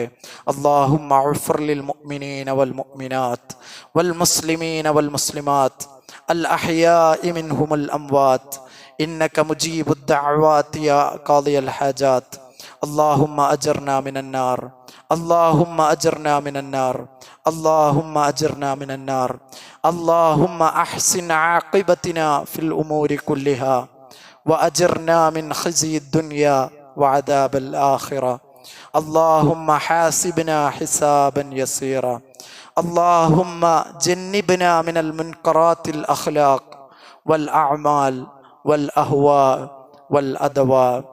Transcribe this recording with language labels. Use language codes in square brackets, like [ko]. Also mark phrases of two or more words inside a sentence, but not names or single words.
[ar] اللهم اغفر للمؤمنين والمؤمنات والمسلمين والمسلمات الأحياء منهم الأموات إنك مجيب الدعوات يا قاضي الحاجات. اللهم أجرنا من النار، اللهم أجرنا من النار، اللهم أجرنا من النار. اللهم أحسن عاقبتنا في الأمور كلها وأجرنا من خزي الدنيا وعذاب الآخرة. اللهم حاسبنا حسابا يسيرا. اللهم جنبنا من المنكرات الأخلاق والأعمال والأهواء والأدواء.